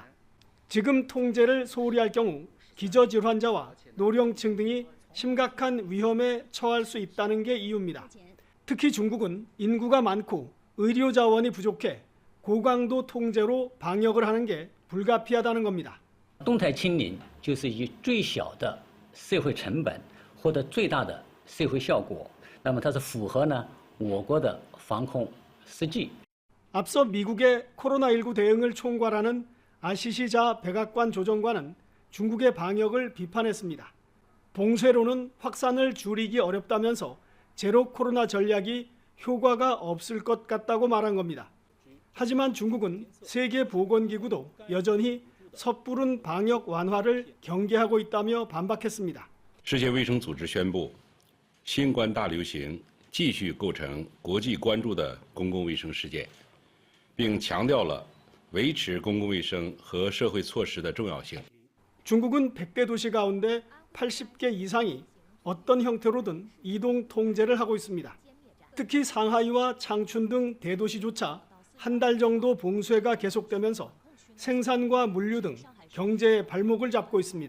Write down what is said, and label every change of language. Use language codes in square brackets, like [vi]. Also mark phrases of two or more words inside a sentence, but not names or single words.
[ko] 지금 통제를 소홀히 할 경우 기저질환자와 노령층 등이 심각한 위험에 처할 수 있다는 게 이유입니다. 특히 중국은 인구가 많고 의료 자원이 부족해 고강도 통제로 방역을 하는 게 불가피하다는 겁니다. [zh] 动态清零就是以最小的社会成本获得最大的社会效果，那么它是符合我国的防控实际。 [ko] 앞서 미국의 코로나19 대응을 총괄하는 아시시자 백악관 조정관은 중국의 방역을 비판했습니다. 봉쇄로는 확산을 줄이기 어렵다면서 제로 코로나 전략이 효과가 없을 것 같다고 말한 겁니다. 하지만 중국은 세계보건기구도 여전히 섣부른 방역 완화를 경계하고 있다며 반박했습니다. [zh] 世界卫生组织宣布，新冠大流行继续构成国际关注的公共卫生事件，并强调了维持公共卫生和社会措施的重要性。 [ko] 중국은 100개 도시 가운데 80개 이상이 어떤 형태로든 이동 통제를 하고 있습니다. 특히 상하이와 창춘 등 대도시조차 한 달 정도 봉쇄가 계속되면서 생산과 물류 등 경제의 발목을 잡고 있습니다.